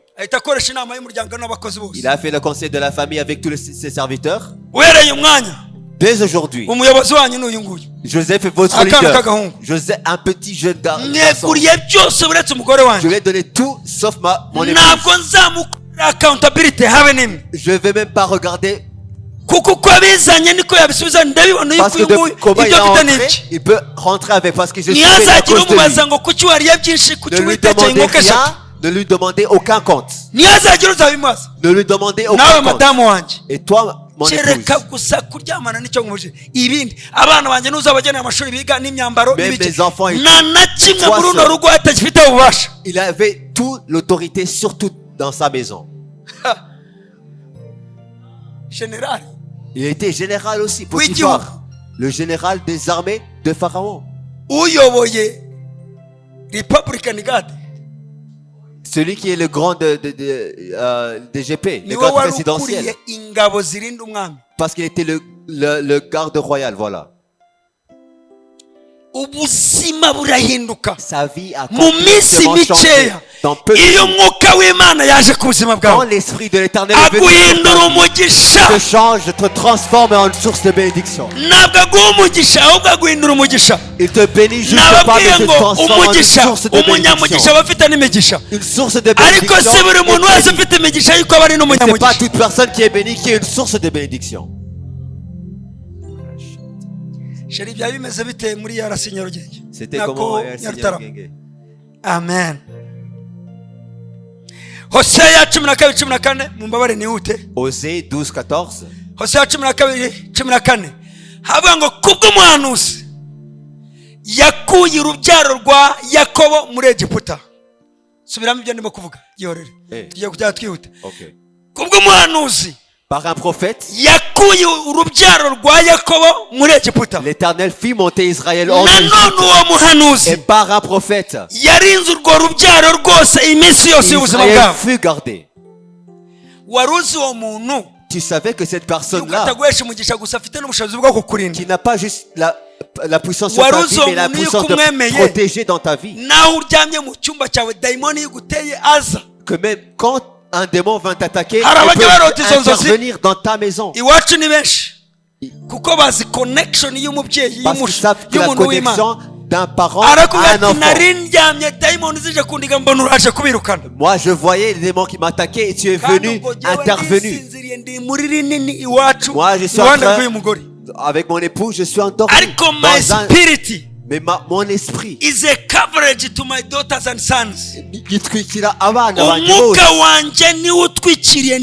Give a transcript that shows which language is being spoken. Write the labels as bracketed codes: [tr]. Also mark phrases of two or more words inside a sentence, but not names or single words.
[rw] ahita akoresha inama y'umuryango n'abakozi bose. [fr] Il a fait le conseil de la famille avec tous ses serviteurs. [rw] uhereye umwanya [fr] Dès aujourd'hui, [rw] umuyobozi wanyu n'uyu nguyu [fr] Joseph est votre [rw] Akana [fr] leader. [rw] k'agahungu. [fr] Joseph, un petit jeune garçon. [rw] mweguriye byose uretse umugore [fr] Je [rw] wanjye. [fr] lui ai donné tout sauf mon [rw] ntabwo [fr] épouse. [rw] nzamukorera accountability habe n'imwe [fr] Je ne vais même pas regarder [rw] kuko uko abizanye niko yabisubiza ndabibona [fr] parce que [rw] yuko uyu nguyu [fr] comment il [rw] ibyo [fr] est [rw] afite [fr] entré, [rw] n'iki. [fr] il peut rentrer avec parce que je suis béni à [rw] ntihazagire [fr] cause de [rw] umubaza [fr] lui. [rw] ngo kuki wariye byinshi kuki [fr] Ne lui [rw] witekeye [fr] demandez [rw] inkoko eshatu. [fr] rien, ne lui demandez aucun compte. [rw] ntihazagire uzabimubaza. [fr] Ne lui demandez [rw] nawe [fr] aucun compte. [rw] madamu wanjye [fr] Et toi, mon [rw] kereka [fr] épouse, [rw] gusa kuryamana nicyo nkubuje. ibindi abana banjye n'uzabagenera amashuri biga n'imyambaro [fr] Même [rw] n'ibiki. [fr] mes enfants et [rw] nta na kimwe [fr] toi [rw] muri runo [fr] seul. [rw] rugo atagifite ububasha. [fr] il avait toute l'autorité sur tout dans sa maison. [rw] generali [fr] Il était général aussi, Oui, Potiphar, le général des armées de Pharaon. [rw] uyoboye [en] republican guard [fr] Celui qui est le grand DGP, le [rw] niwe [fr] garde [rw] wari [fr] présidentiel. [rw] ukuriye ingabo zirinda umwami. [fr] Parce qu'il était le garde royal, voilà. [rw] ubuzima burahinduka [fr] Sa vie a [rw] mu minsi [fr] complètement changé. [rw] mikeya. [fr] Dans peu de [rw] iyo [fr] temps, [rw] umwuka w'imana yaje ku buzima [fr] quand [rw] bwawe [fr] l'esprit de l'éternel est venu, [rw] aguhindura umugisha. [fr] te change, te transforme en une source de bénédiction. [rw] ntabwo aguha umugisha ahubwo aguhindura umugisha. [fr] Il te bénit juste pas, [rw] nababwiye [fr] mais te [rw] ngo [fr] transforme en une [rw] umugisha [fr] source de [rw] umunyamugisha [fr] bénédiction. [rw] aba afite n'imigisha. [fr] Une source de [rw] ariko [fr] bénédiction. [rw] si buri muntu [fr] est [rw] wese [fr] bénie. [rw] ufite imigisha yuko aba ari [fr] C'est pas [rw] n'umunyamugisha. [fr] toute personne qui est bénie qui est une source de bénédiction. [rw] sheri byaba bimeze bite muri yarasi nyarugenge [fr] C'était [rw] nako [fr] comment [rw] Nyarutarama. amen. hoseya 12:14 mumbabare nihute. [fr] Osée 12, 14. [rw] hoseya 12:14 havuga ngo kubw'umuhanuzi yakuye urubyaro rwa yakobo muri egiputa. subiramo ibyo ndimo kuvuga gihorere tugiye kujya twihuta. Okay. kubw'umuhanuzi [fr] Par un prophète, [rw] yakuye urubyaro rwa yakobo muri egiputa. [fr] l'Éternel fit monter Israël en [rw] nanone [fr] Égypte. [rw] uwo muhanuzi [fr] Et par un prophète, [rw] yarinze urwo rubyaro rwose iminsi yose y'ubuzima [fr] Israël [rw] bwabo. [fr] fut gardé. [rw] wari uzi uwo muntu [fr] Tu savais que cette [rw] yuko [fr] personne-là, [rw] ataguhesha umugisha gusa afite n'ubushobozi bwo kukurinda. [fr] qui n'a pas juste la puissance sur ta [rw] Waruzi [fr] vie, mais la [rw] umuntu [fr] puissance de [rw] yukumwemeye. [fr] protéger dans ta vie. [rw] naho uryamye mu cyumba cyawe dayimoni yiguteye aza. [fr] Que même quand un démon vint t'attaquer, [rw] Hari [fr] il [rw] abajya barota izo [fr] peut [rw] nzozi. [fr] intervenir dans ta maison. [rw] iwacu ni benshi kuko bazi connection y'umubyeyi [fr] Parce qu'ils savent que la [rw] y'umuntu w'Imana. [fr] connexion d'un parent à [rw] arakubwira [fr] un [rw] ati [fr] enfant. [rw] nari ndyamye dayimoni zije kundiga mbona uraje kubirukana. [fr] Moi, je voyais les démons qui m'attaquaient et tu es [rw] Kandi [fr] venu, [rw] ubwo jyewe [fr] intervenu. [rw] nisinziriye ndi muri rinini iwacu [fr] Moi, je suis en [rw] iruhande [fr] train- [rw] rw'uyu mugore. [fr] Avec mon époux, je suis endormi [rw] ariko my [fr] dans un spirit Mais mon esprit [en] is a coverage to my daughters and sons. [rw] gitwikira abana banjye Umwuka bose. wanjye niwo utwikiriye